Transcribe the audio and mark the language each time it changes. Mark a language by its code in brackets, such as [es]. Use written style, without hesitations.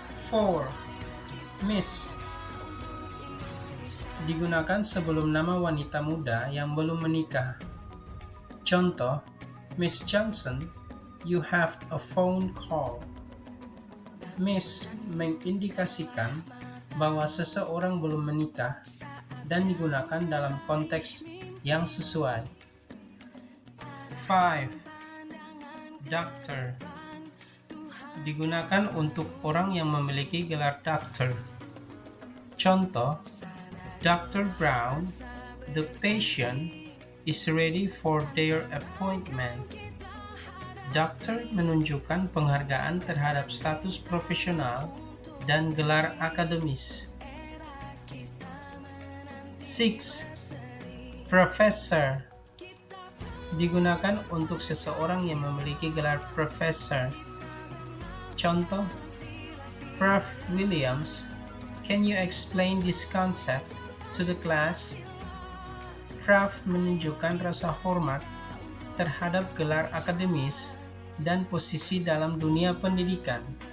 [id] 4. Miss digunakan sebelum nama wanita muda yang belum menikah. [en] Contoh, Miss Johnson, you have a phone call. [id] Miss mengindikasikan bahwa seseorang belum menikah dan digunakan dalam konteks yang sesuai. 5. Doctor digunakan untuk orang yang memiliki gelar doctor. Contoh, Dr. [en] Brown, the patient is ready for their appointment. [id] Dokter menunjukkan penghargaan terhadap status profesional dan gelar akademis. 6. Professor digunakan untuk seseorang yang memiliki gelar profesor. Contoh, Prof. [en] Williams, can you explain this concept to the class? [id] Prof. menunjukkan rasa hormat terhadap gelar akademis dan posisi dalam dunia pendidikan.